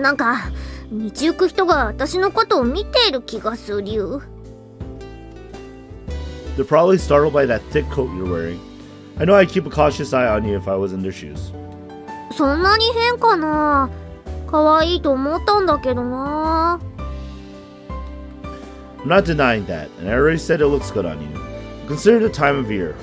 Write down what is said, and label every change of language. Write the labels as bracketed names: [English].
[Japanese] なんか道行く人が私のことを見ている気がするよ。 [English] They're probably startled by that thick coat you're wearing. I know I'd keep a cautious eye on you if I was in their shoes. [Japanese] そんなに変かな。可愛いと思ったんだけどな。 [English] I'm not denying that, and I already said it looks good on you. Consider the time of year.